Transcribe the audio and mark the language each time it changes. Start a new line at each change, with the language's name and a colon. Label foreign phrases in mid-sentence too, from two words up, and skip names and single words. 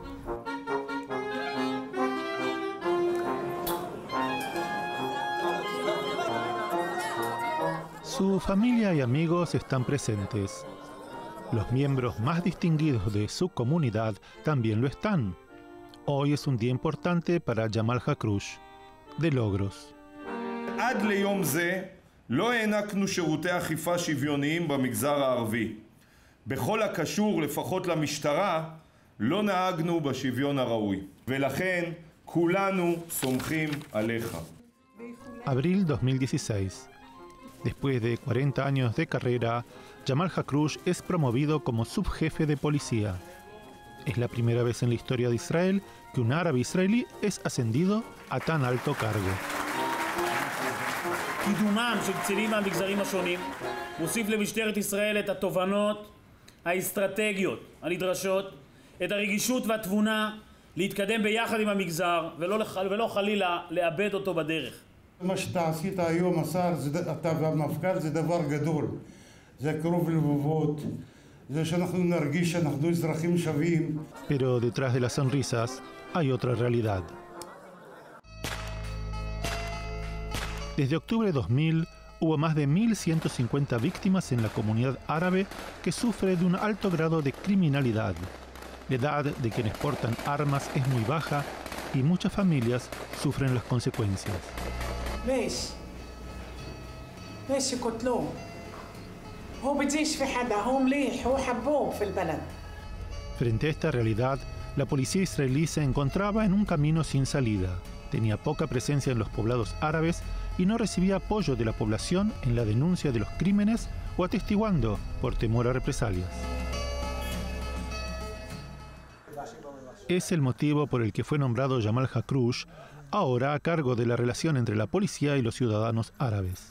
Spanish: Su familia y amigos están presentes. Los miembros más distinguidos de su comunidad también lo están. Hoy es un día importante para Jamal Hakrush, de logros.
Hebrew: עד ליום זה לא הענקנו שירותי אכיפה שוויוניים במגזר הערבי. בכל הקשור לפחות למשטרה לא נהגנו בשוויון הראוי. ולכן כולנו סומכים עליך.
Spanish: Abril 2016. Después de 40 años de carrera, Jamal Hakrush es promovido como subjefe de policía. Es la primera vez en la historia de Israel que un árabe israelí es ascendido a tan alto cargo.
Hebrew: קידומם של קצינים מהמגזרים השונים מוסיף למשטרת ישראל את התובנות האסטרטגיות הנדרשות, את הרגישות והתבונה להתקדם ביחד עם המגזר ולא חלילה לאבד אותו בדרך. מה שאתה עשית היום, השר, אתה והמפכ"ל, זה דבר גדול. זה קרוב לבבות, זה שאנחנו נרגיש שאנחנו אזרחים שווים.
Spanish: Pero detrás de las sonrisas hay otra realidad. Desde octubre de 2000 hubo más de 1.150 víctimas en la comunidad árabe que sufre de un alto grado de criminalidad. La edad de quienes portan armas es muy baja y muchas familias sufren las consecuencias.
Arabic: ليش يقتلوه هو بديش في حدا هو مليح هو حبوه في البلد.
Spanish: Frente a esta realidad, la policía israelí se encontraba en un camino sin salida. Tenía poca presencia en los poblados árabes y no recibía apoyo de la población en la denuncia de los crímenes o atestiguando por temor a represalias. Es el motivo por el que fue nombrado Jamal Hakrush, ahora a cargo de la relación entre la policía y los ciudadanos árabes.